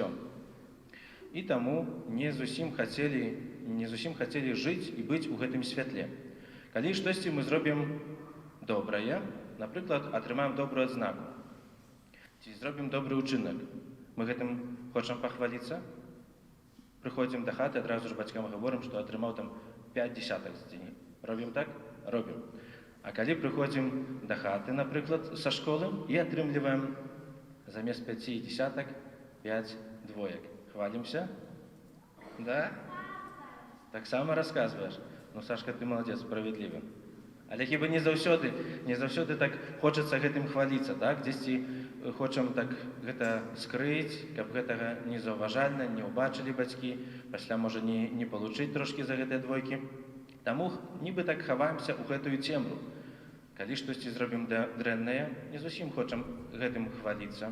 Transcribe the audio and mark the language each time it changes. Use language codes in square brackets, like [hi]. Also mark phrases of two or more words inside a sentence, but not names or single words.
[be] І таму не зусім хацелі жыць і быць у гэтым святле. Калі штосьці мы зробім добрае, напрыклад, атрымаем добрую адзнаку, ці зробім добры ўчынак, мы гэтым хочам пахваліцца? [uk] Приходимо до хати, одразу ж батькам говоримо, що отримав там 5 десяток з день. Робимо так? Робимо. А коли приходимо до хати, наприклад, со школи, і отримуємо замість 5 десяток 5 двоєк. Хвалимося? Да? Так само розказуєш. Ну, Сашка, ти молодець, справедливий. [be] Але хіба не заўсёды так хочацца гэтым хваліцца, так? Дзесьці хочам так гэта скрыць, каб гэтага незаўважальна не ўбачылі бацькі, пасля можа не получыць трошкі за гэтыя двойкі. Таму нібы так хаваемся ў гэтую цемру. Калі штосьці зробім дрэннае, не зусім хочам гэтым хваліцца.